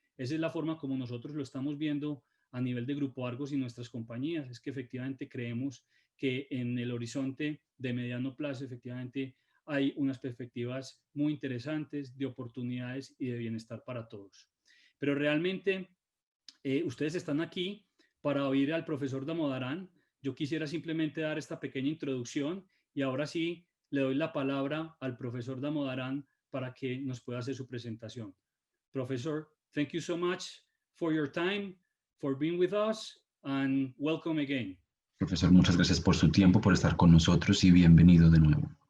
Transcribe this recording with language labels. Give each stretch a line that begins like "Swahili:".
Spanish: Esa es la forma como nosotros lo estamos viendo a nivel de Grupo Argos y nuestras compañías, es que efectivamente creemos que en el horizonte de mediano plazo, efectivamente, hay unas perspectivas muy interesantes de oportunidades y de bienestar para todos. Pero realmente ustedes están aquí para oír al profesor Damodaran. Yo quisiera simplemente dar esta pequeña introducción y ahora sí le doy la palabra al profesor Damodaran para que nos pueda hacer su presentación.
English: Professor, thank you so much for your time, for being with us, and welcome again.
Spanish: Profesor, muchas gracias por su tiempo, por estar con nosotros y bienvenido de nuevo.